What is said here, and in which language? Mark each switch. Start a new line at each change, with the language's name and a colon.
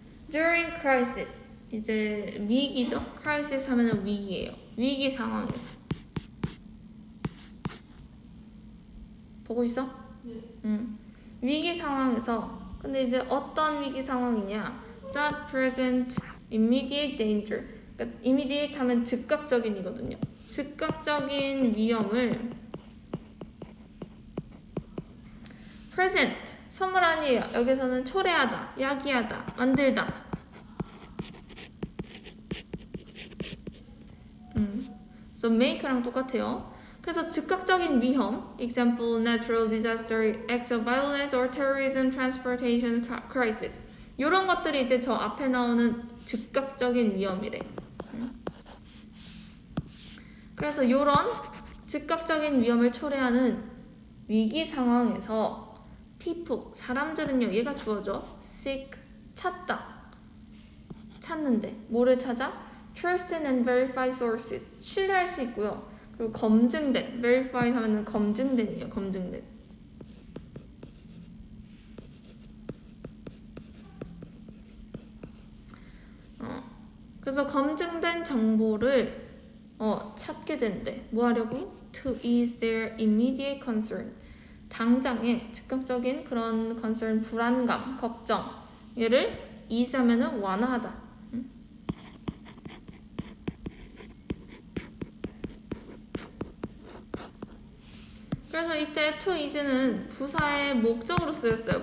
English: During crisis,
Korean: 이제 위기죠. crisis 하면은 위기예요. 위기 상황에서. 보고 있어? 네. 위기 상황에서. 근데 이제 어떤 위기 상황이냐?
English: That present immediate danger.
Korean: 그러니까 immediate 하면 즉각적인이거든요. 즉각적인 위험을 present 선물 아니에요. 여기서는 초래하다, 야기하다, 만들다. 그래서 make랑 똑같아요. 그래서 즉각적인 위험,
English: example, natural disaster, acts of violence or terrorism, transportation crisis.
Korean: 이런 것들이 이제 저 앞에 나오는 즉각적인 위험이래. 그래서 이런 즉각적인 위험을 초래하는 위기 상황에서 people, 사람들은요, 얘가 주어져. seek, 찾다. 찾는데 뭐를 찾아?
English: trusted and verified sources,
Korean: 신뢰할 수 있고요. 그리고 검증된, verified 하면은 검증된이에요. 검증된. 그래서 검증된 정보를 찾게 된대. 뭐 하려고?
English: To ease their immediate concern.
Korean: 당장의 즉각적인 그런 concern, 불안감, 걱정. 얘를 ease 하면은 완화하다. 그래서 이때 to ease는 부사의 목적으로 쓰였어요.